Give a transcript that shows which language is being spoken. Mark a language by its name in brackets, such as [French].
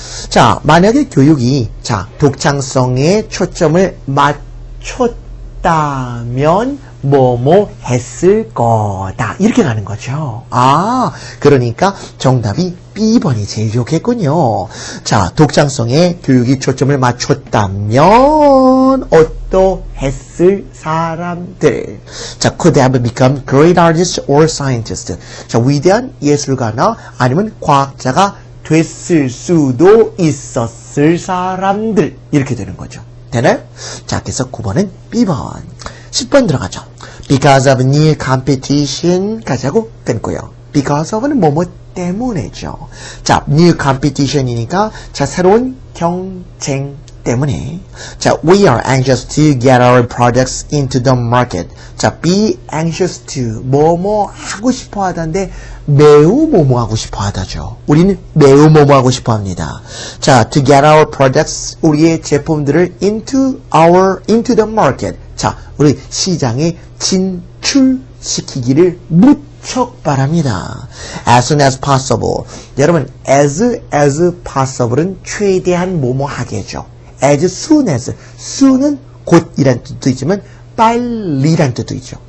[Korean] 자, 만약에 교육이 자, 독창성에 초점을 맞췄다면 뭐뭐 했을 거다. 이렇게 가는 거죠. 그러니까 정답이 B번이 제일 좋겠군요. 자, 독창성에 교육이 초점을 맞췄다면 어떠했을 사람들. [English] 자, could have become great artists or scientists. [Korean] 자, 위대한 예술가나 아니면 과학자가 됐을 수도 있었을 사람들. 이렇게 되는 거죠. 되나요? 자, 그래서 9번은 B번. 10번 들어가죠. [English] Because of new competition [Korean] 가자고 끊고요. Because of는 뭐뭐 때문에죠. [English] 자, new competition이니까 자, [Korean] 새로운 경쟁 때문에 [English] 자, we are anxious to get our products into the market. [Korean] 자, be anxious to 뭐뭐 하고 싶어 하다인데 매우 뭐뭐 하고 싶어 하다죠. 우리는 매우 뭐뭐 하고 싶어 합니다. [English] 자, to get our products [Korean] 우리의 제품들을 [English] into the market. [Korean] 자, 우리 시장에 진출시키기를 무척 바랍니다. [English] As soon as possible. [Korean] 여러분, as possible은 최대한 뭐뭐 하게죠. [English] As soon as. [Korean] soon은 곧이란 뜻도 있지만 빨리란 뜻도 있죠.